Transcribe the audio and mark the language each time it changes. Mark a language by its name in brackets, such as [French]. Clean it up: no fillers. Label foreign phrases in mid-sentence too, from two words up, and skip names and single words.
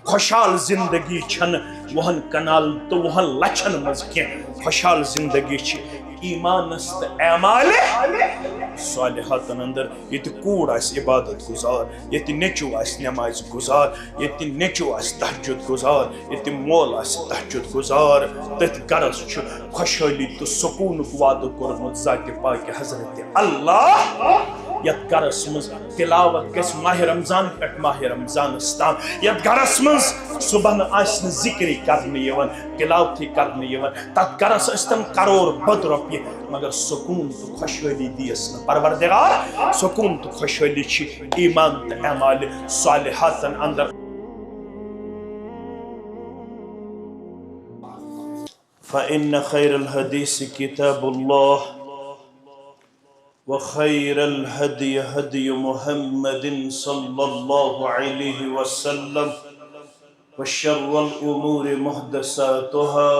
[Kashmiri] خوشحال زندگی چھن وہن کنال تو وہن لچھن مز کی خوشحال زندگی چھ ایمان است اعمال صالحاتن اندر یت کوڑ آس عبادت گزار یت نیچو آس نماز گزار یت نیچو آس تہجد گزار یت مول آس تہجد گزار تت گرس چھ خوشحالی تو سکون وعدہ کورمت ذات پاک حضرت اللہ یت گرس مز تلاوت گس ماہ رمضان پہ ماہ رمضان تام یت گرس مز صبح آس ذکری کرنے یوان تلاوتی کرنے یوان تت گرس استن کرور بد رۄپیہِ مگر سکون تو خوشحالی دیس نا پروردگار سکون تو خوشحالی چھ ایمان تو اعمال صالحاتن اندر [Arabic] فإن خير الحديث كتاب الله وخير الهدي هدي محمد صلى الله عليه وسلم وشر الأمور محدثاتها